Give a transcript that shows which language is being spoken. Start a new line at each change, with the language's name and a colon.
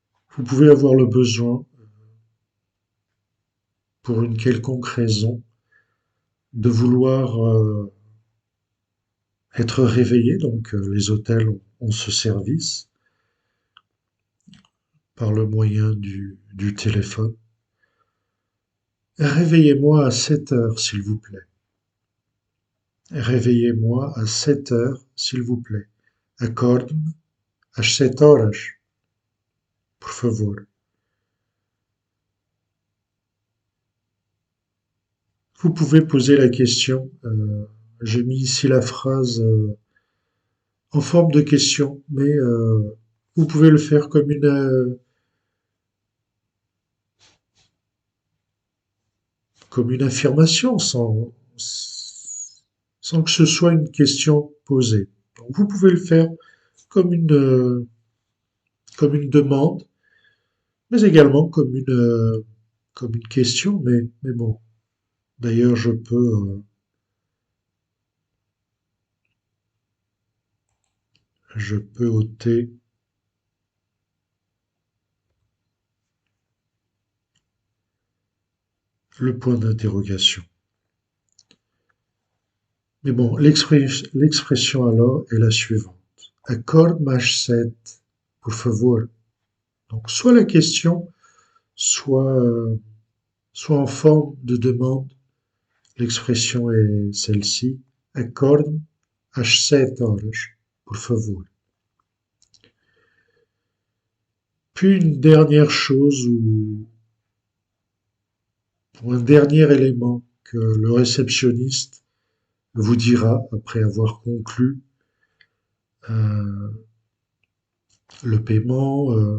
French: Vous pouvez avoir le besoin, pour une quelconque raison, de vouloir être réveillé, donc les hôtels ont ce service par le moyen du téléphone. Réveillez-moi à 7 heures, s'il vous plaît. Réveillez-moi à 7 heures, s'il vous plaît.
Portuguese: Acorde-me às 7 horas, por favor.
French: Vous pouvez poser la question, j'ai mis ici la phrase en forme de question, mais vous pouvez le faire comme comme une affirmation sans que ce soit une question posée. Donc, vous pouvez le faire comme comme une demande, mais également comme une question. Mais bon, d'ailleurs, je peux ôter le point d'interrogation. Mais bon, l'expression alors est la suivante.
Portuguese: Acorde mais set, por favor.
French: Donc, soit la question, soit en forme de demande. L'expression est celle-ci.
Portuguese: Acorde às 7 horas, por favor.
French: Puis une dernière chose ou un dernier élément que le réceptionniste vous dira après avoir conclu euh, le paiement.